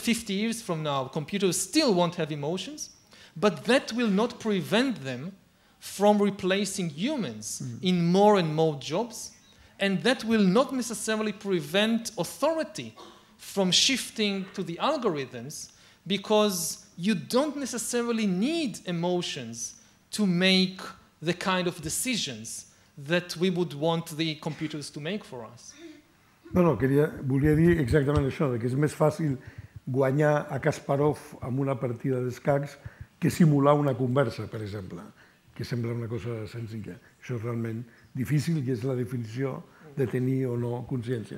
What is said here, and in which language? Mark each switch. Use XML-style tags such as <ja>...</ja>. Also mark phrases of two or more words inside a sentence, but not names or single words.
<en>50 years from now, computers still won't have emotions, but that will not prevent them from replacing humans in more and more jobs, and that will not necessarily prevent authority from shifting to the algorithms, because you don't necessarily need emotions to make the kind of decisions that we would want the computers to make for us.</en> <ca>No, volia dir exactament això, que és més fàcil guanyar a Kasparov amb una partida d'escacs que simular una conversa, per exemple, que sembla una cosa senzilla. Això és realment difícil i és la definició de tenir o no consciència.</ca>